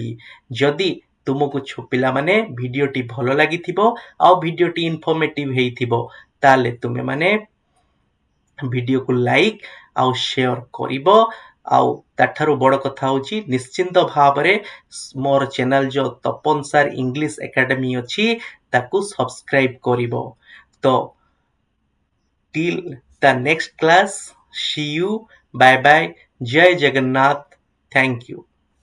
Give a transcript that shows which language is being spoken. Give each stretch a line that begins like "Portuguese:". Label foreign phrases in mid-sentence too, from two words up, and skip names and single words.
Odia: ଯଦି ତୁମକୁ ପିଲାମାନେ ଭିଡ଼ିଓଟି ଭଲ ଲାଗିଥିବ ଆଉ ଭିଡ଼ିଓଟି ଇନଫର୍ମେଟିଭ୍ ହେଇଥିବ, ତାହେଲେ ତୁମେମାନେ ଭିଡ଼ିଓକୁ ଲାଇକ୍ ଆଉ ସେୟାର କରିବ। ଆଉ ତାଠାରୁ ବଡ଼ କଥା ହେଉଛି ନିଶ୍ଚିନ୍ତ ଭାବରେ ମୋର ଚ୍ୟାନେଲ ଯୋଉ ତପନ ସାର୍ ଇଂଲିଶ ଏକାଡେମୀ ଅଛି ତାକୁ ସବସ୍କ୍ରାଇବ କରିବ।
English: ତ till the next class, see you, bye bye,
Odia: ଜୟ ଜଗନ୍ନାଥ,
English: thank you।